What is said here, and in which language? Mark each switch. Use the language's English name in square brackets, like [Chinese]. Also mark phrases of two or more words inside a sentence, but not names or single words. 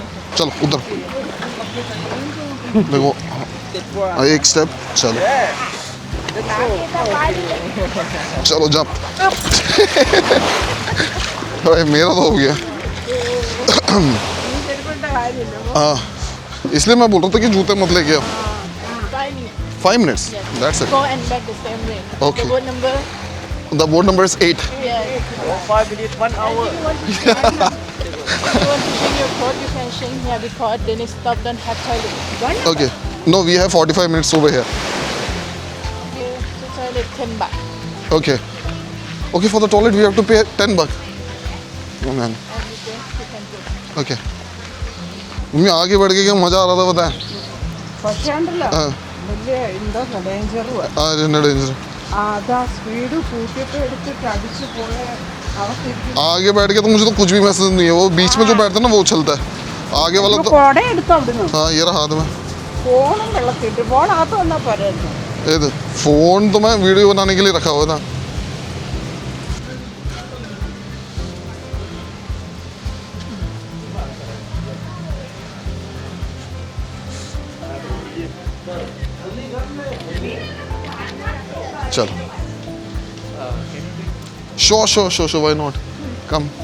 [Hindi] चलो उधर देखो, एक स्टेप, चलो चलो जंप। अरे मेरा तो हो गया। हाँ, इसलिए मैं बोल रहा था कि जूते मत लेके आओ। [English] 5 minutes. That's it. Go and back the same way. Okay. The board number. The board number is 8. Yeah. 5 minutes, 1 hour. If you want to change your code, you can change here because then it stop don't have toilet. Okay. No, we have 45 minutes over here. Okay, the toilet 10 baht. Okay. Okay, for the toilet we have to pay 10 bucks. Oh man. You can go. Okay. [Hindi] मम्मी आगे बढ़ के क्या मजा आ रहा था बताएं? [Malayalam] പക്ഷേ ഉണ്ടല്ലോ [Hindi] हाँ, [Malayalam] വലിയ എന്തോ ഡേഞ്ചറും [Hindi] आज डेंजर। [Malayalam] അതാ സ്പീഡ് കൂട്ടിയിട്ട് എടുത്തിട്ട് അടിച്ചു പോയ അവസ്ഥ [Hindi] आगे बैठ के तो मुझे तो कुछ भी महसूस नहीं है, वो बीच में जो बैठता है ना वो उछलता है, आगे वाला तो। [Malayalam] കുട എടുത്തു അവിടുന്ന് [Hindi] हाँ ये रहा हाथ में। [Malayalam] ഫോണും വെള്ളത്തിട്ട് ഫോണകത്ത് വന്നാൽ പോരായിരുന്നു [Hindi] ये तो फोन तो मैं वीडियो बनाने के लिए रखा हुआ था। [English] चलो sure why not, come.